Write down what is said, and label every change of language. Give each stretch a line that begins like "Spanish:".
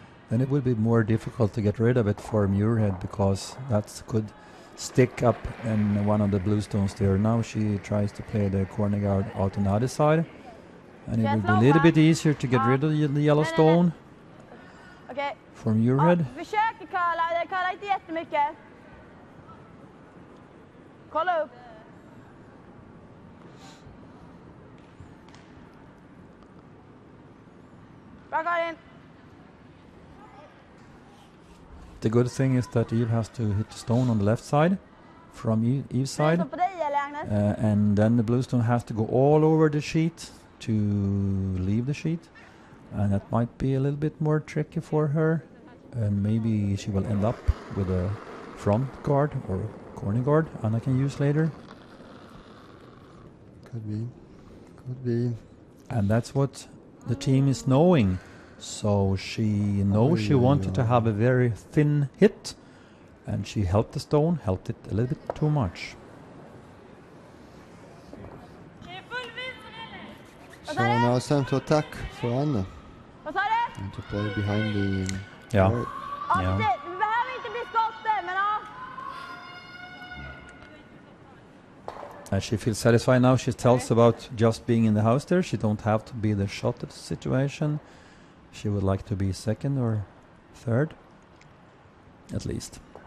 English: Then it would be more difficult to get rid of it for Muirhead because that could stick up in one of the blue stones there. Now she tries to play the corner guard out on the other side, and it would be a little bit easier to get rid of the yellow stone
Swedish: Okej.
English: for
Swedish: Ja,
English: Muirhead.
Swedish: försöker curla, det curlar inte jättemycket. Kolla upp. Bra Karin.
English: The good thing is that Eve has to hit the stone on the left side from Eve's side,
Swedish: På dig eller Agnes?
English: and then the blue stone has to go all over the sheet to leave the sheet, and that might be a little bit more tricky for her, and maybe she will end up with a front guard or Corner guard, Anna can use later. Could be. Could be. And that's what the team is knowing. So she knows she wanted to have a very thin hit, and she helped the stone, helped it a little bit too much. So now it's time to attack for Anna.
Swedish: Vad sa du?
English: And to play behind the... Yeah. guard.
Swedish: Ja, Ja. precis. Vi behöver inte bli skotter, men ja.
English: And she feels satisfied now. She tells about just being in the house there. She don't have to be the shot at the situation. She would like to be second or third, at least.